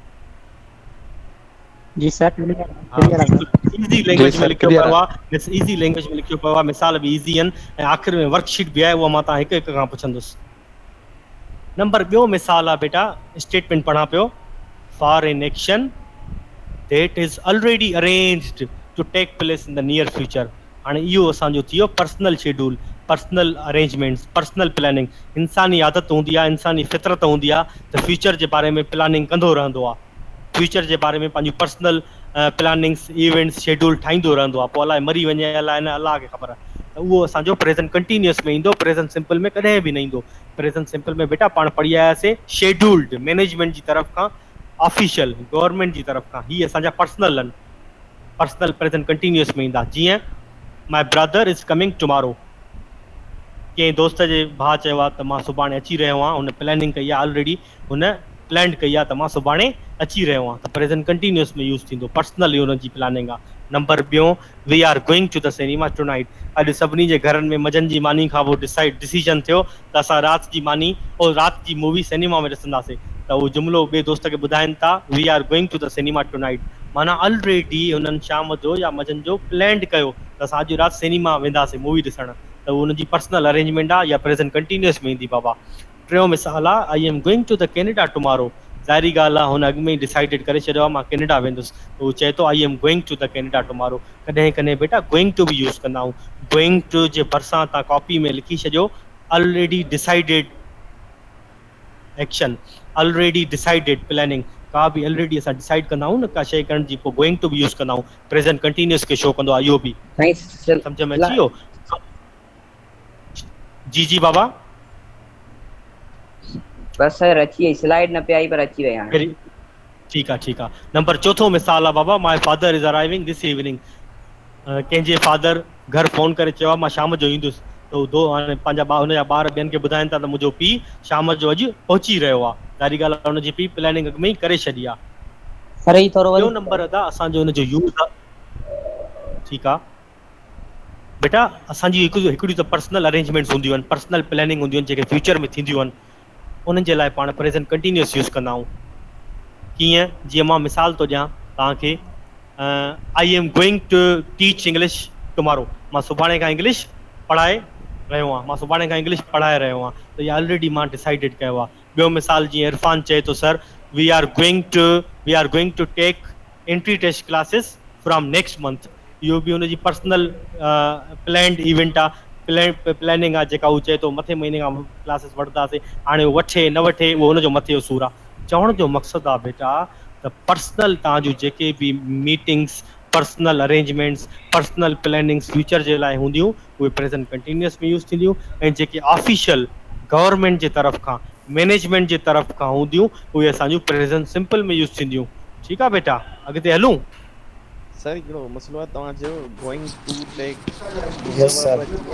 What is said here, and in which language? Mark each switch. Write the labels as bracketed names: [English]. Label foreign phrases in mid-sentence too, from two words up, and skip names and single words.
[English] जी sir clear easy language [Sindhi] में लिखियो पियो आहे [English] easy language [Sindhi] में लिखियो पियो आहे मिसाल बि इजी आहिनि ऐं आख़िर में वर्कशीट बि आहे उहा मां तव्हां हिकु हिकु खां पुछंदुसि नंबर ॿियो मिसाल आहे बेटा स्टेटमेंट पढ़ां पियो [English] for an action that is already arranged to take place in the near future [Sindhi] हाणे इहो असांजो थी वियो [English] personal schedule personal arrangements personal planning [Sindhi] इंसानी आदत हूंदी आहे इंसानी फितरत हूंदी आहे त फ्यूचर जे बारे में प्लानिंग कंदो रहंदो आहे फ्यूचर जे बारे में पंहिंजूं [English] personal plannings events schedule [Sindhi] ठाहींदो रहंदो आहे पोइ अलाए मरी वञे अलाए न अलाह खे ख़बर आहे त उहो असांजो [English] present continuous [Sindhi] में ईंदो [English] present simple [Sindhi] में कॾहिं बि न ईंदो [English] present simple [Sindhi] में बेटा पाण पढ़ी आयासीं [English] scheduled management [Sindhi] जी तरफ़ खां [English] official government [Sindhi] जी तरफ़ खां हीअ असांजा पर्सनल आहिनि [English] personal present continuous [Sindhi] में ईंदा जीअं [English] my brother is coming tomorrow [Sindhi] कंहिं दोस्त जे भाउ चयो आहे त मां सुभाणे अची रहियो आहियां हुन प्लानिंग कई आहे ऑलरेडी हुन प्लान कई आहे त मां सुभाणे अची रहियो आहियां त [English] present continuous [Sindhi] में यूज़ थींदो पर्सनल हुनजी प्लानिंग आहे नंबर ॿियो [English] we are going to the cinema tonight [Sindhi] अॼु सभिनी जे घरनि में मंझंदि जी मानी खां पोइ डिसीजन थियो त असां राति जी मानी और राति जी मूवी सिनेमा में ॾिसंदासीं त उहो जुमिलो ॿिए दोस्त खे ॿुधाइनि था [English] we are going to the cinema tonight [Sindhi] माना ऑलरेडी हुननि शाम जो या मंझंदि जो प्लैंड कयो त असां अॼु राति सिनेमा वेंदासीं मूवी ॾिसणु त उहो हुनजी [English] personal arrangement [Sindhi] आहे या [English] present continuous [Sindhi] में ईंदी बाबा टियों मिसाल आहे [English] I am going to the Canada tomorrow [Sindhi] ज़ाहिरी ॻाल्हि आहे हुन अॻु में ई डिसाइडेड करे छॾियो आहे मां कैनेडा वेंदुसि त उहो चए थो [English] I am going to the Canada tomorrow [Sindhi] कॾहिं कॾहिं बेटा [English] going to [Sindhi] बि यूज़ कंदा आहियूं [English] going to [Sindhi] जे भरिसां तव्हां कॉपी में लिखी छॾियो [English] already decided action already decided planning [Sindhi] का बि ऑलरेडी असां डिसाइड कंदा आहियूं न का शइ करण जी पोइ [English] going to [Sindhi] बि यूज़ कंदा आहियूं [English] present continuous [Sindhi] खे शो कंदो आहे इहो बि सम्झ में अची वियो जी जी बाबा बस सर अची वई स्लाइड न पे आई पर अची वई हाणे ठीकु आहे नंबर चौथो मिसाल आहे बाबा [English] my father is arriving this evening [Sindhi] कंहिंजे फादर घर फ़ोन करे चयो आहे मां शाम जो ईंदुसि त उहो हाणे पंहिंजा हुनजा ॿार ॿियनि खे ॿुधाइनि था त मुंहिंजो पीउ शाम जो अॼु पहुची रहियो आहे ज़ाहिरी ॻाल्हि आहे हुनजी पीउ प्लानिंग अॻु में ई करे छॾी आहे सर ही थोरो ॿियो नंबर अदा असांजो हुनजो यूज़ आहे ठीकु आहे बेटा असांजी हिकिड़ी त [English] personal arrangements [Sindhi] हूंदियूं आहिनि [English] personal planning [Sindhi] हूंदियूं आहिनि जेके फ्यूचर में थींदियूं आहिनि उन्हनि जे लाइ पाण [English] present continuous [Sindhi] यूज़ कंदा आहियूं कीअं जीअं मां मिसाल थो ॾियां तव्हांखे [English] I am going to teach English tomorrow [Sindhi] मां सुभाणे खां इंग्लिश पढ़ाए रहियो आहियां त इहा ऑलरेडी मां डिसाइडेड कयो आहे ॿियो मिसाल जीअं इरफान चए थो [English] sir we are going to take entry test classes from next month [Sindhi] इहो बि हुनजी [English] personal planned event [Sindhi] आहे प्लानिंग आहे जेका उहो चए थो मथे महीने खां क्लासिस वठंदासीं हाणे उहो वठे न वठे उहो हुनजो मथे जो सूर आहे चवण जो मक़सदु आहे बेटा त पर्सनल तव्हांजूं जेके बि [English] meetings personal arrangements personal plannings future [Sindhi] जे लाइ हूंदियूं उहे [English] present continuous [Sindhi] में यूज़ थींदियूं ऐं जेके [English] official government [Sindhi] जे तरफ़ खां मैनेजमेंट जे तरफ़ खां हूंदियूं उहे असांजूं [English] present simple [Sindhi] में यूज़ थींदियूं ठीकु आहे बेटा अॻिते हलूं सर हिकिड़ो मसलो आहे तव्हां चयो [English] going to take yes sir